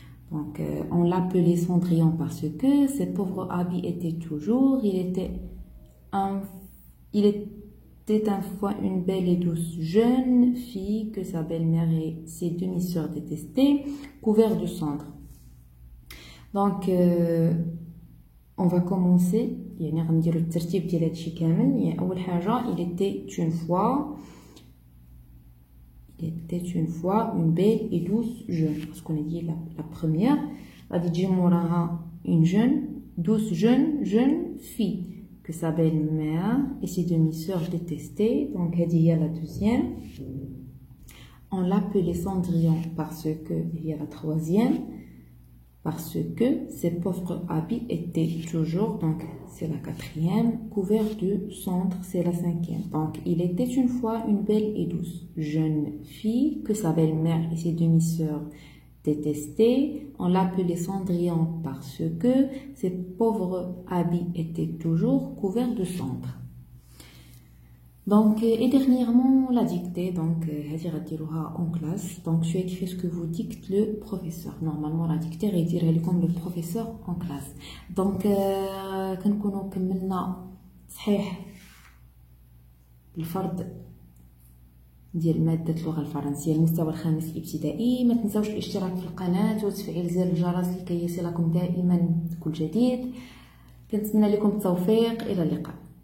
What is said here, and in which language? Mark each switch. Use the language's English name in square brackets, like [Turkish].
[French] Donc, on l'appelait Cendrillon parce que cette pauvre Abby était toujours, il était une fois une belle et douce jeune fille que sa belle-mère et ses demi-sœurs détestaient, couvert de cendres. Donc, [Arabic] On va commencer يعني غنديرو الترتيب ديال هادشي كامل. [French] يعني اول حاجه il était une fois une belle et douce jeune, parce qu'on a dit la première. غادي تجي موراها une douce jeune fille que sa belle-mère et ses demi-sœurs détestaient. Donc هذه هي la deuxième. On l'appelait Cendrillon parce que il y a la troisième, parce que ses pauvres habits étaient toujours, donc c'est la quatrième, couverts de cendres, c'est la cinquième. Donc il était une fois une belle et douce jeune fille que sa belle-mère et ses demi-sœurs détestaient. On l'appelait Cendrillon parce que ses pauvres habits étaient toujours couverts de cendres. Donc, et dernièrement, la dictée, donc, en classe. Donc, tu écris ce que vous dicte le professeur. Normalement, la dictée, elle comme le professeur en classe. [Arabic] Donc, كنكونوا كملنا صحيح الفرد ديال مادة اللغة الفرنسية المستوى الخامس الابتدائي. ما تنساوش الاشتراك في القناة وتفعيل زر الجرس لكي يصلكم دائما كل جديد. كنتمنى لكم التوفيق. إلى اللقاء.